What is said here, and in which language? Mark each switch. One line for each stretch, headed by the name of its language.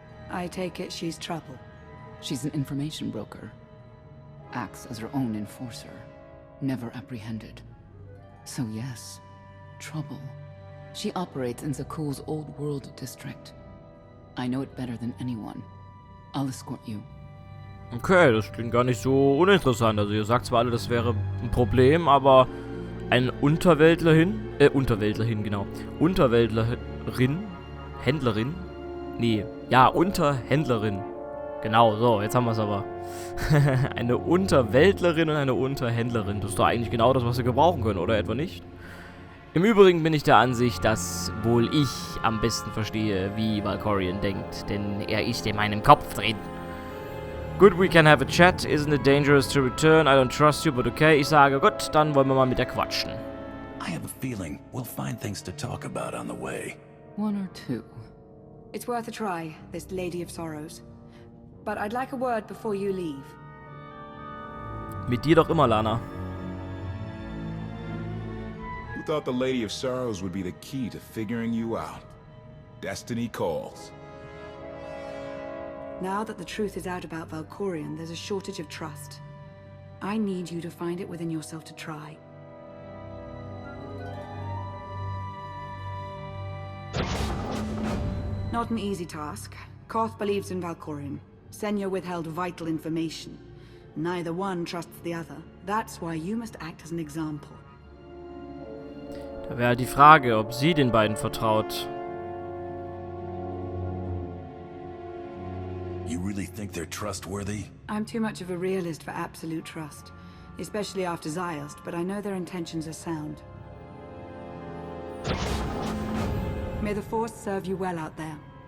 English: I take it she's trouble. She's an information broker. Acts as her own enforcer. Never apprehended. So yes, trouble. She operates in Zakul's old world district. I know it better than anyone. I'll escort you.
German: Okay, das klingt gar nicht so uninteressant. Also ihr sagt zwar alle, das wäre ein Problem, aber ein Unterweltlerin, genau. Unterweltlerin, Händlerin? Nee, ja, Unterhändlerin. Genau, so, jetzt haben wir es aber. Eine Unterweltlerin und eine Unterhändlerin. Das ist doch eigentlich genau das, was wir gebrauchen können, oder etwa nicht? Im Übrigen bin ich der Ansicht, dass wohl ich am besten verstehe, wie Valkorion denkt, denn er ist in meinem Kopf drin.
English: Good, we can have a chat. Isn't it dangerous to return? I don't trust you, but okay.
German: Ich sage, gut, dann wollen wir mal mit der quatschen.
English: I have a feeling we'll find things to talk about on the way. One or two. It's worth a try, this Lady of Sorrows. But I'd like a word before you leave.
German: Mit dir doch immer, Lana.
English: Who thought the Lady of Sorrows would be the key to figuring you out? Destiny calls. Now that the truth is out about Valkorion, there's a shortage of trust. I need you to find it within yourself to try. Not an easy task. Koth believes in Valkorion. Senya withheld vital information. Neither one trusts the other. That's why you must act as an example.
German: Da wäre die Frage, ob sie den beiden vertraut.
English: You really think they're trustworthy? I'm too much of a realist for absolute trust. Especially after Ziost, but I know their intentions are sound. May the Force serve you well out there.